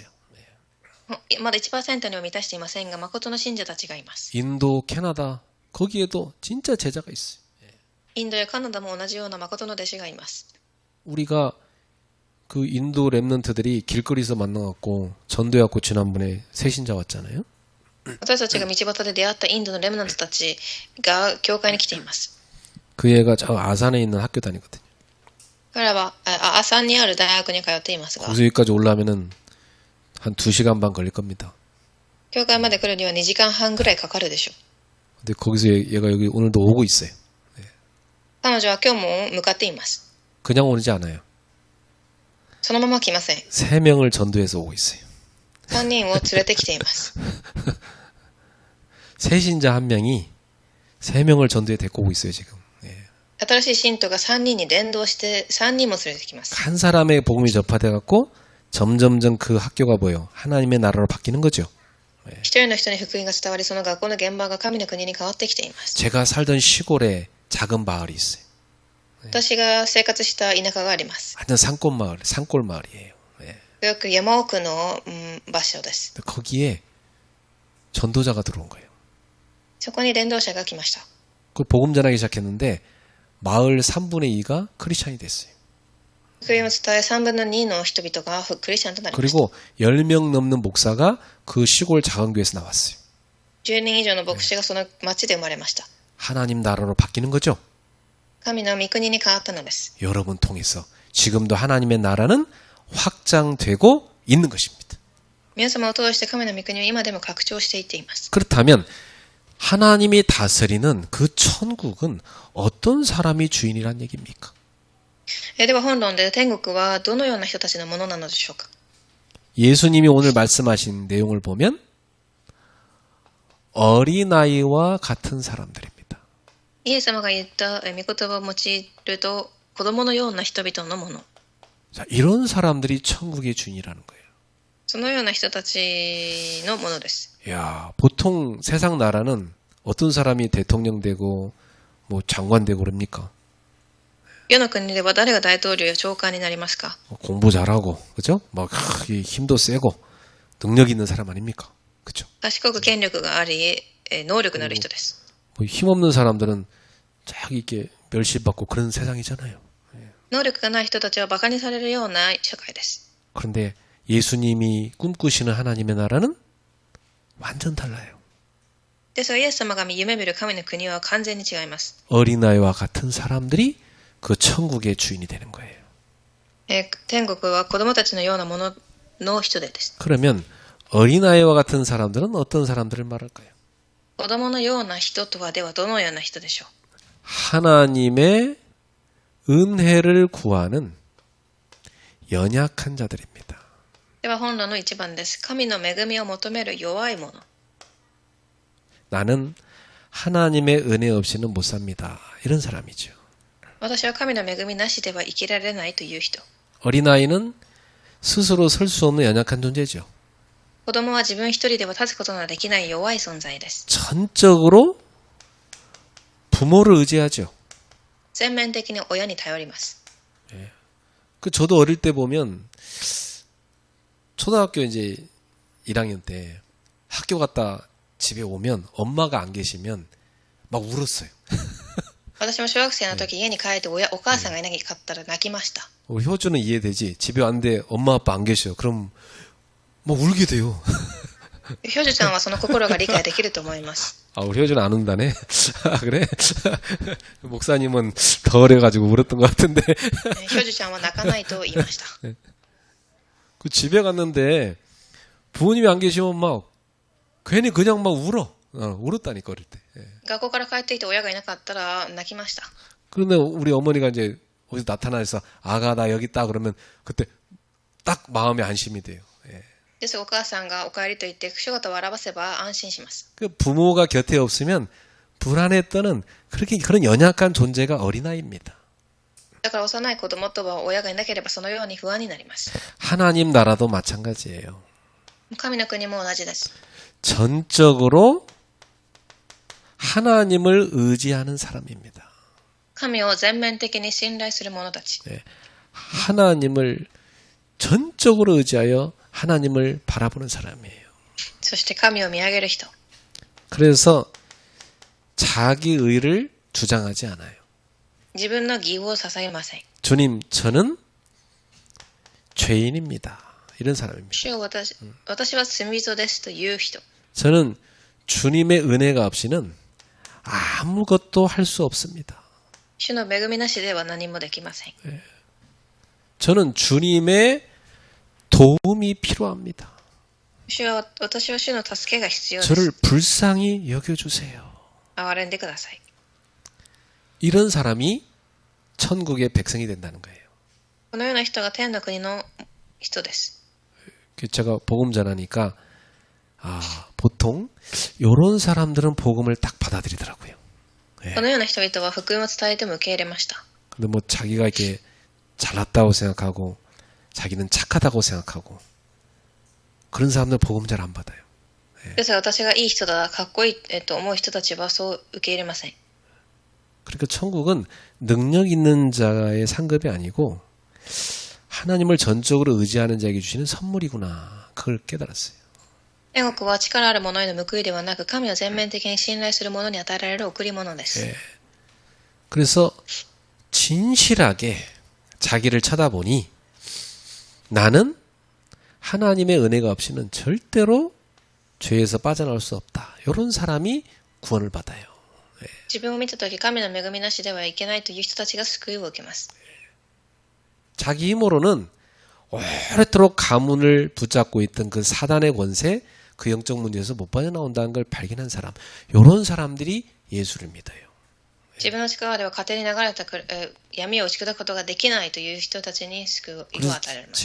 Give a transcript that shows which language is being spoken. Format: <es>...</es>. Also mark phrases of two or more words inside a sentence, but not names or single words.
<ja>まだ 1% には満たしていませんが、誠の信者たちがいます。</ja> <ko>인도, 캐나다 거기에도 진짜 제자가 있어요.</ko> <ja>インドやカナダも同じような誠の弟子がいます。</ja> <ko>우리가 그 인도 랩런트들이 길거리에서 만나갖고 전도해갖고 지난번에 새 신자 왔잖아요.</ko> <ja>私たちが道端で出会ったインドのレムナントたちが教会に来ています。</ja> <ko>그 애가 저 아산에 있는 학교 다니거든요.</ko> <ja>彼らはアサンにある大学に通っていますが、</ja> <ko>거기서 여기까지 올라오면은 한 2시간 반 걸릴 겁니다.</ko> <ja>教会まで来るには2時間半ぐらいかかるでしょう。</ja> <ko>근데 거기서 얘가 여기 오늘도 오고 있어요.</ko> <ja>彼女は今日も向かっています。</ja> <ko>그냥 오지 않아요.</ko> <ja>そのまま来ません。</ja> <ko>3명을 전도해서 오고 있어요.</ko> <ja>3 人を連れてきています。</ja> <ko>새 신자 1명이 3명을 전도에 데리고 오고 있어요, 지금. 예.</ko> <ja>新しい信徒が3人に連動して3人も連れてきます。</ja> <ko>한 사람의 복음이 접화돼 갖고 점점점 그 학교가 뭐예요? 하나님의 나라로 바뀌는 거죠.</ko> <ja>一人の人に福音が伝わり、その学校の現場が神の国に変わってきています。</ja> <ko>제가 살던 시골에 작은 마을이 있어요.</ko> <ja>私が生活した田舎があります。</ja> <ko>완전 산골 마을이에요. 예.</ko> <ja>よく山奥の、場所です。</ja> <ko>거기에 전도자가 들어온 거예요.</ko> <ja>そこに伝道者が来ました。</ja> <ko>그 복음 전하기 시작했는데 마을 3분의 2가 크리스찬이 됐어요.</ko> <ja>福音を伝え3分の2の人々がクリスチャンとなりました。</ja> <ko>그리고 10명 넘는 목사가 그 시골 작은 교회에서 나왔어요.</ko> <ja>10 人以上の牧師がその町で生まれました。</ja> <ko>하나님 나라로 바뀌는 거죠.</ko> <ja>神の御国に変わったのです。</ja> <ko>여러분 통해서 지금도 하나님의 나라는 확장되고 있는 것입니다.</ko> <ja>皆様を通して神の御国は今でも拡張していっています。</ja> <ko>그렇다면 하나님이 다스리는 그 천국은 어떤 사람이 주인이란 얘기입니까?</ko> <ja>では本論で天国はどのような人たちのものなのでしょうか。</ja> <ko>예수님이 오늘 말씀하신 내용을 보면 어린아이와 같은 사람들입니다.</ko> <ja>イエス様が言った御言葉を用いると子供のような人々のもの。</ja> <ko>자, 이런 사람들이 천국의 주인이라는 거예요.</ko> <ja>そのような人たちのものです。</ja> <ko>야, 보통 세상 나라는 어떤 사람이 대통령 되고 뭐 장관 되고 그럽니까?</ko> <ja>世の国では誰が大統領や長官になりますか。</ja> <ko>공부 잘하고, 그죠? 막 힘도 세고 능력 있는 사람 아닙니까? 그죠?</ko> <ja>賢く権力があり、能力のある人です。</ja> <ko>뭐 힘없는 사람들은 쫙 이렇게 멸시받고 그런 세상이잖아요.</ko> <ja>能力がない人たちは馬鹿にされるような社会です。</ja> <ko>그런데 예수님이 꿈꾸시는 하나님의 나라는 완전 달라요.</ko> <ja>ですがイエス様が夢見る神の国は完全に違います。</ja> <ko>어린아이와 같은 사람들이 그 천국의 주인이 되는 거예요.</ko> <ja>天国は子供たちのようなものの人でです。</ja> <ko>그러면 어린아이와 같은 사람들은 어떤 사람들을 말할까요?</ko> <ja>子供のような人とはではどのような人でしょう。</ja> <ko>하나님의 은혜를 구하는 연약한 자들입니다.</ko> <ja>では本論の1番です。神の恵みを求める弱い者。</ja> <ko>나는 하나님의 은혜 없이는 못 삽니다. 이런 사람이죠.</ko> <ja>私は神の恵みなしでは生きられないという人。</ja> <ko>어린아이는 스스로 설 수 없는 연약한 존재죠.</ko> <ja>子供は自分一人では立つことのできない弱い存在です。</ja> <ko>전적으로 부모를 의지하죠.</ko> <ja>全面的に親に頼ります。</ja> <ko>그 저도 어릴 때 보면 초등학교 이제 1학년 때 학교 갔다 집에 오면 엄마가 안 계시면 막 울었어요.</ko> <ja>私も小学生の時家に帰ってお母さんがいなかったら泣きました。</ja> <ko>우리 효주는 이해되지? 집에 왔는데 엄마 아빠 안 계셔. 그럼 막 울게 돼요.</ko> <ja>ひょじゅちゃんはその心が理解できると思います。</ja> <ko>아, 우리 효주는 안 운다네? 아, 그래? 목사님은 더 어려가지고 울었던 것 같은데.</ko> <ja>ひょじゅちゃんは泣かないと言いました。</ja> <ko>그 집에 갔는데 부모님이 안 계시면 막 괜히 그냥 막 울어. 울었다니까, 어릴 때. 예.</ko> <ja>学校から帰ってきて親がいなかったら泣きました。</ja> <ko>그런데 우리 어머니가 이제 어디서 나타나서 아가 나 여기 있다 그러면 그때 딱 마음에 안심이 돼요. 예.</ko> <ja>ですがお母さんがお帰りと言って姿を現せば安心します。</ja> <ko>그 부모가 곁에 없으면 불안에 떠는 그런 연약한 존재가 어린아이입니다.</ko> <ja>だから幼い子供とは親がいなければそのように不安になります。</ja> <ko>하나님 나라도 마찬가지예요.</ko> <ja>神の国も同じです。</ja> <ko>전적으로 하나님을 의지하는 사람입니다.</ko> <ja>神を全面的に信頼する者たち。</ja> <ko>네. 하나님을 전적으로 의지하여 하나님을 바라보는 사람이에요.</ko> <ja>そして神を見上げる人。</ja> <ko>그래서 자기 의를 주장하지 않아요.</ko> <ja>自分の義を捧げません。</ja> <ko>주님, 저는 죄인입니다. 이런 사람입니다.</ko> <ja>主よ私は罪人ですという人。</ja> <ko>저는 주님의 은혜가 없이는 아무것도 할 수 없습니다.</ko> <ja>主の恵みなしでは何もできません。</ja> <ko>저는 주님의 도움이 필요합니다.</ko> <ja>私は主の助けが必要です。</ja> <ko>저를 불쌍히 여겨주세요.</ko> <ja>憐れんでください。</ja> <ko>이런 사람이 천국의 백성이 된다는 거예요.</ko> <ja>このような人が天の国の人です。</ja> <ko>제가 복음 전하니까 보통 이런 사람들은 복음을 딱 받아들이더라고요.</ko> <ja>このような人々は福音を伝えても受け入れました。</ja> <ko>근데 뭐 자기가 이렇게 잘났다고 생각하고 자기는 착하다고 생각하고 그런 사람들 복음 잘 안 받아요.</ko> <ja>ですが私がいい人だ、かっこいい、と思う人たちはそう受け入れません。</ja> <ko>그러니까 천국은 능력 있는 자의 상급이 아니고 하나님을 전적으로 의지하는 자에게 주시는 선물이구나. 그걸 깨달았어요.</ko> <ja>天国は力ある者への報いではなく、神を全面的に信頼する者に与えられる贈り物です。</ja> <ko>그래서 진실하게 자기를 쳐다보니 나는 하나님의 은혜가 없이는 절대로 죄에서 빠져나올 수 없다. 이런 사람이 구원을 받아요.</ko> <ja>自分を見たとき、神の恵みなしではいけないという人たちが救いを受けます。</ja> <ko>자기 힘으로는 오랫도록 가문을 붙잡고 있던 그 사단의 권세, 그 영적 문제에서 못 빠져나온다는 걸 발견한 사람, 이런 사람들이 예수를 믿어요.</ko> <ja>自分の力では家庭に流れた闇を打ち砕くことができないという人たちに救いを与えられます。</ja>